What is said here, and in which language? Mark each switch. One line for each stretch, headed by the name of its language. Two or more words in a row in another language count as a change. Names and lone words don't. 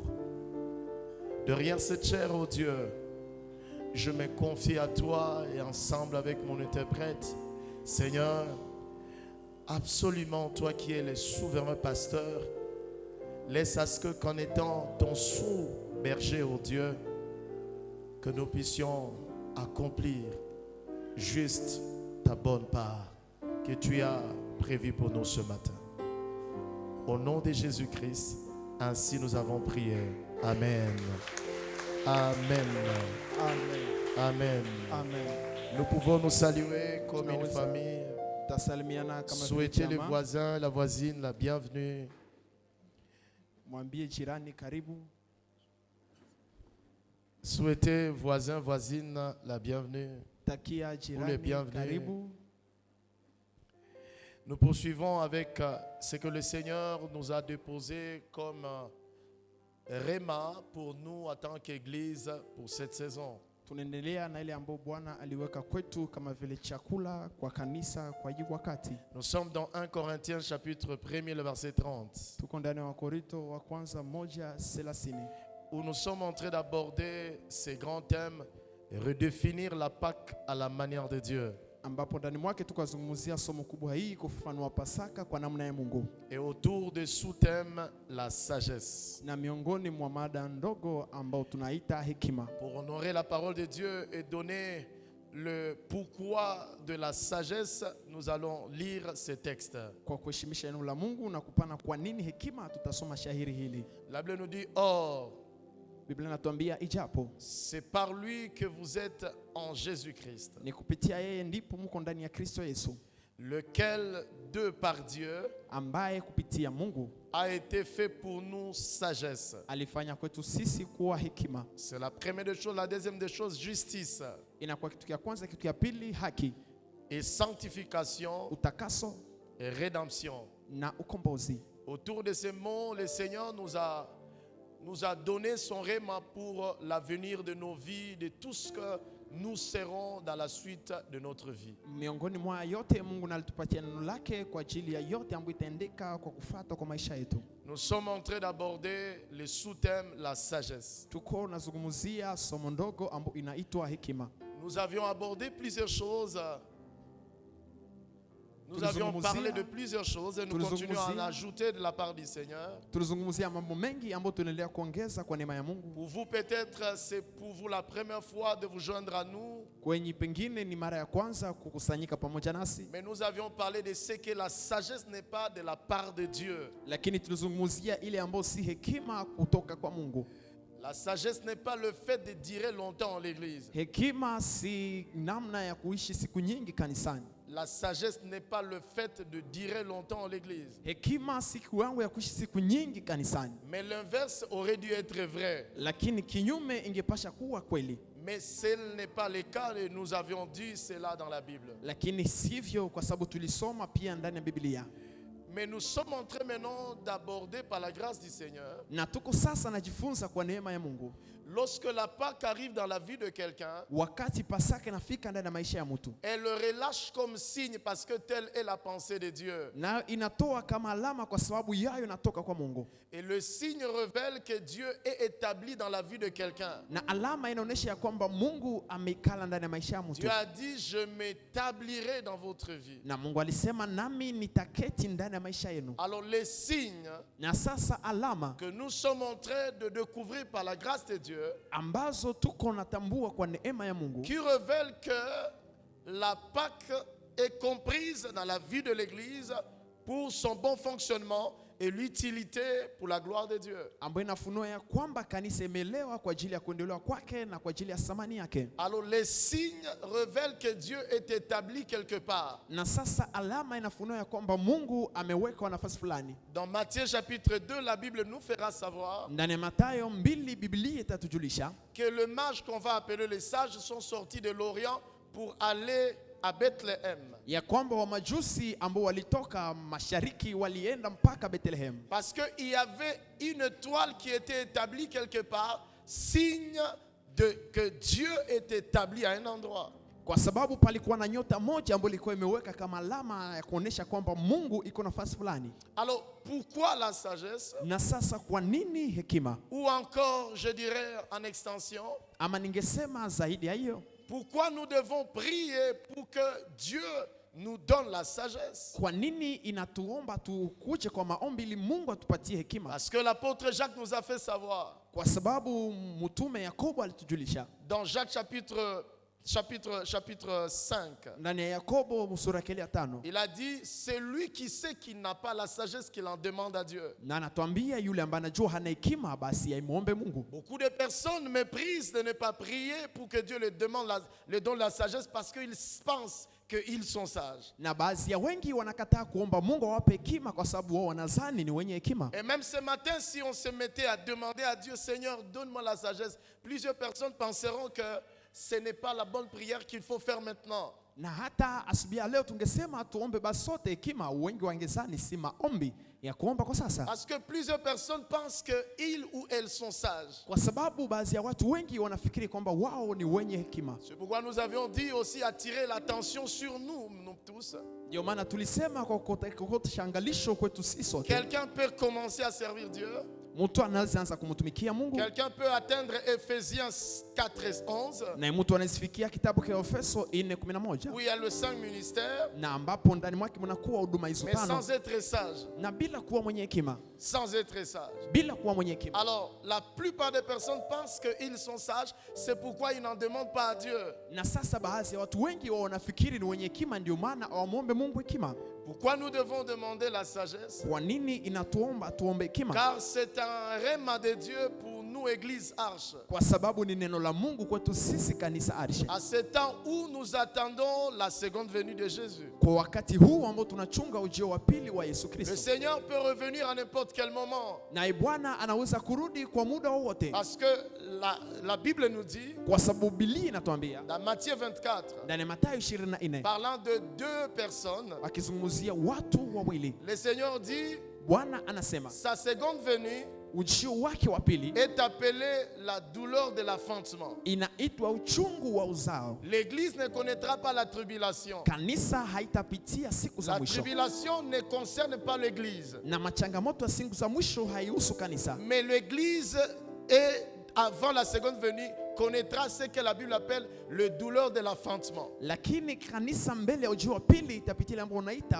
French: Derrière cette chair, oh Dieu, je me confie à toi et ensemble avec mon interprète, Seigneur, absolument toi qui es le souverain pasteur, laisse à ce qu'en étant ton sous-berger, oh Dieu, que nous puissions accomplir juste ta bonne part que tu as prévue pour nous ce matin. Au nom de Jésus-Christ, ainsi nous avons prié. Amen. Amen. Amen. Amen. Amen. Nous pouvons nous saluer comme une famille.
Swahili: Tasalimiana kama
French: Souhaiter
Swahili: vile
French: les
Swahili: jamaa.
French: voisins, la voisine, la bienvenue.
Swahili: Mwambie jirani karibu.
French: Souhaiter voisins, voisines, la bienvenue.
Swahili: Takia
French: les
Swahili: jirani
French: bienvenus.
Swahili: karibu.
French: Nous poursuivons avec ce que le Seigneur nous a déposé comme réma pour nous en tant qu'Église pour cette saison.
Swahili: Tunaendelea na ile ambayo Bwana aliweka kwetu kama vile chakula kwa kanisa kwa hii wakati.
French: Nous sommes dans 1 Corinthiens chapitre 1er, le verset 30.
Swahili: Tuko ndani wa Korinto wa kwanza 1:30.
French: Où nous sommes en train d'aborder ces grands thèmes et redéfinir la Pâque à la manière de Dieu.
Swahili: Ambapo ndani mwake tukazungumzia somo kubwa hii kufafanua Pasaka kwa namna ya Mungu.
French: Et autour des sous-thèmes, la sagesse.
Swahili: Na miongoni mwa mada ndogo ambao tunaita hekima.
French: Pour honorer la parole de Dieu et donner le pourquoi de la sagesse, nous allons lire ces textes.
Swahili: Kwa kuheshimisha neno la Mungu na kupana kwa nini hekima, tutasoma shahiri hili.
French: La Bible nous dit, or,
Swahili: Biblia inatuambia ijapo
French: c'est par lui que vous êtes en Jésus-Christ,
Swahili: ni kupitia yeye ndipo mko ndani ya Kristo Yesu,
French: lequel de par Dieu
Swahili: ambaye kupitia Mungu
French: a été fait pour nous sagesse.
Swahili: alifanya kwetu sisi kuwa hekima.
French: C'est la première des choses. La deuxième des choses, justice
Swahili: Inakuwa kitu ya kwanza. Kitu ya pili, haki,
French: et sanctification
Swahili: utakaso
French: et rédemption.
Swahili: na ukombozi.
French: Autour de ces mots, le Seigneur nous a donné son réma pour l'avenir de nos vies, de tout ce que nous serons dans la suite de notre vie.
Swahili: Miongoni mwa yote Mungu alitupatia neno lake kwa ajili ya yote ambayo itaendeka kwa kufuata kwa maisha yetu.
French: Nous sommes en train d'aborder le sous-thème, la sagesse.
Swahili: Tuko nazungumzia somo ndogo ambayo inaitwa hekima.
French: Nous avions abordé plusieurs choses. Nous avions parlé de plusieurs choses et nous continuons à en ajouter de la part du Seigneur.
Swahili: Tulizungumzia mambo mengi ambayo tunaendelea kuongeza kwa neema ya Mungu.
French: Pour vous, peut-être, c'est pour vous la première fois de vous joindre à nous.
Swahili: Kwenye pengine ni mara ya kwanza kukusanyika pamoja nasi.
French: Mais nous avions parlé de ce que la sagesse n'est pas de la part de Dieu.
Swahili: Lakini tulizungumzia ile ambayo si hekima kutoka kwa Mungu.
French: La sagesse n'est pas le fait de durer longtemps en l'église.
Swahili: Hekima si namna ya kuishi siku nyingi kanisani.
French: La sagesse n'est pas le fait de durer longtemps en l'église.
Swahili: Hekima si kiwango ya kuishi siku nyingi kanisani.
French: Mais l'inverse aurait dû être vrai.
Swahili: Lakini kinyume ingepasha kuwa kweli.
French: Mais ce n'est pas le cas et nous avions dit cela dans la Bible.
Swahili: lakini sivyo, kwa sababu tulisoma pia ndani ya Biblia.
French: Mais nous sommes en train maintenant d'aborder par la grâce du Seigneur.
Swahili: Na tuko sasa najifunza kwa neema ya Mungu.
French: Lorsque la Pâque arrive dans la vie de quelqu'un,
Swahili: Wakati Pasaka inafika ndani ya maisha ya mtu,
French: elle le relâche comme signe parce que telle est la pensée de Dieu.
Swahili: na inatoa kama alama kwa sababu yayo inatoka kwa Mungu.
French: Et le signe révèle que Dieu est établi dans la vie de quelqu'un.
Swahili: Na alama inaonyesha ya kwamba Mungu ameikala ndani ya maisha ya mtu.
French: Dieu a dit, je m'établirai dans votre vie.
Swahili: Na Mungu alisema nami nitaketi ndani ya maisha yenu.
French: Alors les signes
Swahili: Na sasa alama
French: que nous sommes en train de découvrir par la grâce de Dieu,
Swahili: ambazo tuko natambua kwa neema ya Mungu,
French: qui révèlent que la Pâque est comprise dans la vie de l'Église pour son bon fonctionnement et l'utilité pour la gloire de Dieu.
Swahili: ambayo inafunua ya kwamba kanisa imelewa kwa ajili ya kuendelewa kwake na kwa ajili ya thamani yake.
French: Alors les signes révèlent que Dieu est établi quelque part.
Swahili: Na sasa alama inafunua ya kwamba Mungu ameweka nafasi fulani.
French: Dans Matthieu chapitre 2, la Bible nous fera savoir
Swahili: Ndani ya Mathayo 2 Biblia itatujulisha
French: que les mages qu'on va appeler les sages sont sortis de l'Orient pour aller à Bethléem.
Swahili: ya kwamba wamajusi ambao walitoka mashariki walienda mpaka Bethlehem,
French: Parce qu'il y avait une étoile qui était établie quelque part, signe que Dieu est établi à un endroit.
Swahili: kwa sababu palikuwa na nyota moja ambayo ilikuwa imeweka kama alama ya kuonesha kwamba Mungu iko nafasi fulani.
French: Alors pourquoi la sagesse?
Swahili: Na sasa kwa nini hekima?
French: Ou encore, je dirais en extension,
Swahili: Ama ningesema zaidi ya hiyo,
French: pourquoi nous devons prier pour que Dieu nous donne la sagesse?
Swahili: kwa nini inatuomba tukuje kwa maombi ili Mungu atupatie hekima?
French: Parce que l'apôtre Jacques nous a fait savoir,
Swahili: Kwa sababu mtume Yakobo alitujulisha
French: dans Jacques chapitre 5,
Swahili: ndani ya Yakobo sura ya 5,
French: il a dit, c'est lui qui sait qu'il n'a pas la sagesse qu'il en demande à Dieu.
Swahili: na anatuambia yule ambaye anajua hana hekima basi aimuombe Mungu.
French: Beaucoup de personnes méprisent de ne pas prier pour que Dieu leur donne la sagesse parce qu'ils pensent qu'ils sont sages.
Swahili: Na baadhi ya wengi wanakataa kuomba Mungu awape hekima kwa sababu wao wanadhani ni wenye hekima.
French: Et même ce matin, si on se mettait à demander à Dieu, Seigneur, donne-moi la sagesse, plusieurs personnes penseront que ce n'est pas la bonne prière qu'il faut faire maintenant.
Swahili: Na hata asubuhi ya leo tungesema tuombe basi sote hekima, wengi wangezani si maombi ya kuomba kwa sasa.
French: Parce que plusieurs personnes pensent qu'ils ou elles sont sages.
Swahili: Kwa sababu baadhi ya watu wengi wanafikiri kwamba wao ni wenye hekima.
French: C'est pourquoi nous avions dit aussi attirer l'attention sur nous tous.
Swahili: Ndio maana tulisema kwa kokota angalisho kwetu sisi sote.
French: Quelqu'un peut commencer à servir Dieu.
Swahili: Mtu anaanza kumtumikia Mungu.
French: Quelqu'un peut atteindre Ephésiens 4:11.
Swahili: Na mtu anazifikia kitabu cha Efeso 4:11.
French: Où il y a le 5 ministères.
Swahili: Na ambapo ndani mwake mnakuwa huduma hizo
French: Mais
Swahili: tano.
French: sans être sage.
Swahili: Na bila kuwa mwenye hekima.
French: Sans être sage.
Swahili: Bila kuwa mwenye hekima.
French: Alors, la plupart des personnes pensent qu'ils sont sages, c'est pourquoi ils n'en demandent pas à Dieu.
Swahili: Na sasa baadhi ya watu wengi wao wanafikiri ni wenye hekima, ndio maana hawamwombe Mungu hekima.
French: Pourquoi nous devons demander la sagesse?
Swahili: Kwa nini inatuomba tuombe hekima?
French: Car c'est un rhéma de Dieu pour nous, Église Arche.
Swahili: Kwa sababu ni neno la Mungu kwetu sisi kanisa Arshe.
French: À ce temps où nous attendons la seconde venue de Jésus.
Swahili: Kwa wakati huu ambao tunachunga ujio wa pili wa Yesu
French: Le
Swahili: Kristo.
French: Seigneur peut revenir à n'importe quel moment.
Swahili: Na Bwana anaweza kurudi kwa muda wowote.
French: Parce que la Bible nous dit,
Swahili: Kwa sababu Biblia inatuambia
French: dans Matthieu 24,
Swahili: ndani ya Mathayo 24,
French: parlant de deux personnes,
Swahili: akizungumzia watu wawili,
French: le Seigneur dit,
Swahili: Bwana anasema
French: sa seconde venue
Swahili: ujio wake wa pili
French: est appelée la douleur de l'enfantement.
Swahili: inaitwa uchungu wa uzao.
French: L'Église ne connaîtra pas la tribulation.
Swahili: Kanisa haitapitia siku za
French: La
Swahili: mwisho.
French: tribulation ne concerne pas l'Église.
Swahili: Na machangamoto ya siku za mwisho haihusu kanisa.
French: Mais l'Église est, avant la seconde venue, connaîtra ce que la Bible appelle le douleur de l'enfantement.
Swahili: Lakini kanisa mbele ya ujio wa pili itapitia ambao unaita